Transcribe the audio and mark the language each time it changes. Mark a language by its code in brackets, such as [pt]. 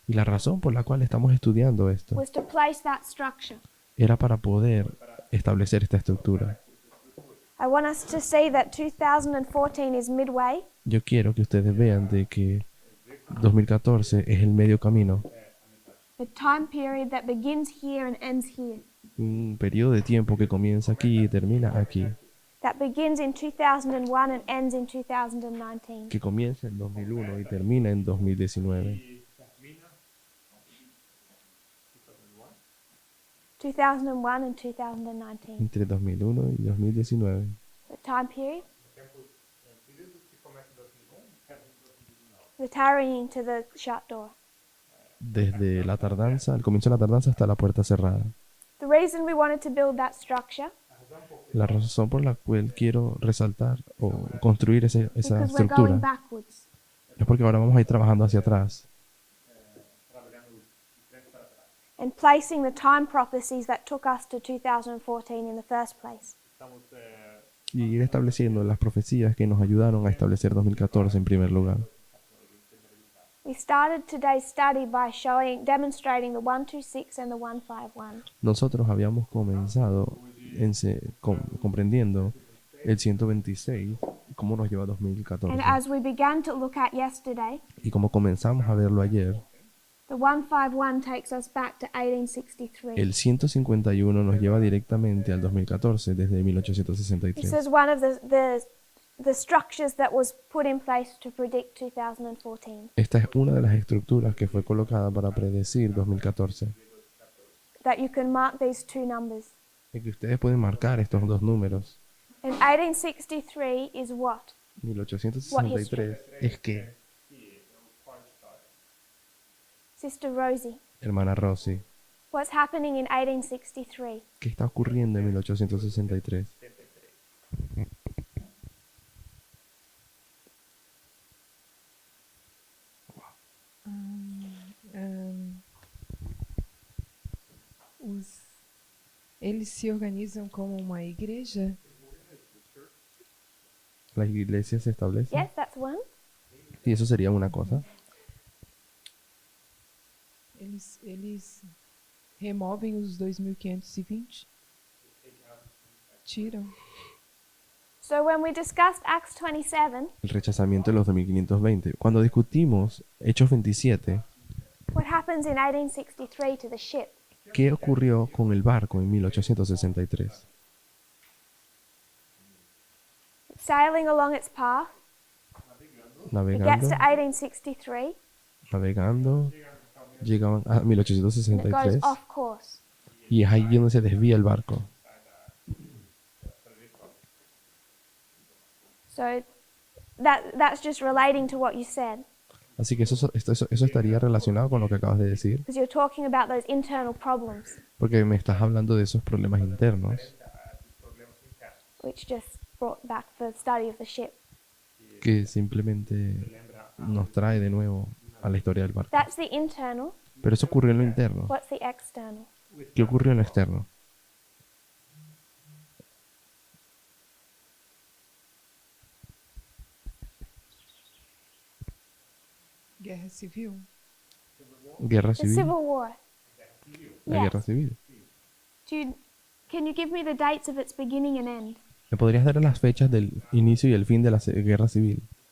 [es] Y la razón por la cual estamos estudiando esto [en] was to place that structure. [es] era para poder establecer esta estructura. [en] I want us to see that 2014 is midway [es] Yo quiero que ustedes vean de que 2014 es el medio camino, [en] the time period that begins here and ends here, [es] un periodo de tiempo que comienza aquí y termina aquí, [en] that begins in 2001 and ends in 2019. [es] que comienza en 2001 y termina en 2019. [en] 2001 and 2019. [es] Entre 2001 y 2019. [en] The time period [pt] Período que começa em [en] the tarrying to the shut door. [es] Desde la tardanza, el comienzo de la tardanza hasta la puerta cerrada. [en] The reason we wanted to build that structure [es] La razón por la cual quiero resaltar o construir esa [en] because we're going [es] estructura [en] backwards. [es] es porque ahora vamos a ir trabajando hacia atrás [en] And placing the time prophecies that took us to 2014 in the first place. [es] y ir estableciendo las profecías que nos ayudaron a establecer 2014 en primer lugar. [en] We started today's study by demonstrating the 126 and the 151. [es] Nosotros habíamos comenzado comprendiendo el 126 y cómo nos lleva a 2014. [en] And as we began to look at yesterday, [es] Y como comenzamos a verlo ayer, [en] the 151 takes us back to 1863. [es] el 151 nos lleva directamente al 2014 desde [en] This [es] 1863. [en] is one of the structures that was put in place to predict 2014. [es] Esta es una de las estructuras que fue colocada para predecir 2014. [en] That you can mark these two numbers. [es] Y que ustedes pueden marcar estos dos números. [en] And 1863 is what? [es] 1863 es que, [en] Sister Rosie, [es] hermana Rosy, [en] what's happening in 1863? [es] ¿qué está ocurriendo en 1863? [pt] Eles se organizam como uma igreja? [es] ¿Las iglesias se establecen? [en] Yes, that's one. [es] Y eso sería una cosa. [pt] Eles removem os 2520? Tiram? [en] So when we discussed Acts 27, [es] El rechazamiento de los 2520. Cuando discutimos Hechos 27, [en] what happens in 1863 to the ship? [es] ¿qué ocurrió con el barco en 1863? [en] Sailing along its path, it gets [es] Navegando, [en] to 1863, [es] navegando, llegaban a [en] and it goes [es] 1863 [en] off course. [es] y es ahí donde se desvía el barco. [en] So that's just relating to what you said, [es] Así que eso estaría relacionado con lo que acabas de decir, [en] because you're talking about those internal problems, [es] porque me estás hablando de esos problemas internos [en] which just brought back the study of the ship. [es] que simplemente nos trae de nuevo a la historia del barco. [en] That's the internal. [es] Pero eso ocurrió en lo interno. [en] What's the external? [es] ¿Qué ocurrió en lo externo? Guerra civil? Guerra [en] The Civil [es] civil. [en] War. [es] La [en] Yes. [es] guerra civil. [en] Can you give me the dates of its beginning and end? [es] ¿Me podrías dar las fechas del inicio y el fin de la guerra civil?